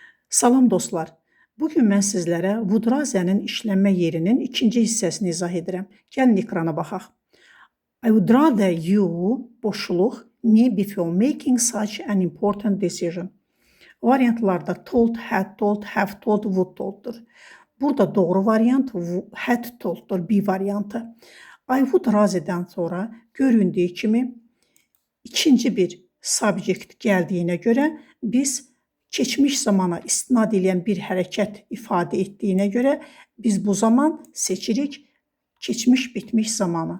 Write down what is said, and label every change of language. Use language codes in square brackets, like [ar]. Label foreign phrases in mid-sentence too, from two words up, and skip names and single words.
[az] Salam dostlar. Bugün mən sizlərə Vudrazənin işlənmə yerinin ikinci hissəsini izah edirəm. Gəlin ekrana baxaq. [en] I would rather you boşluq me before making such an important decision. [az] Variantlarda [en] told, had told, have told, would told'dur. [az] Burada doğru variant [en] had told'dur, [az] B variantı. [en] I would [az] razıdan sonra göründüyü kimi ikinci bir subject gəldiyinə görə biz keçmiş zamana istinad edən bir hərəkət ifadə etdiyinə görə biz bu zaman seçirik keçmiş bitmiş zamanı.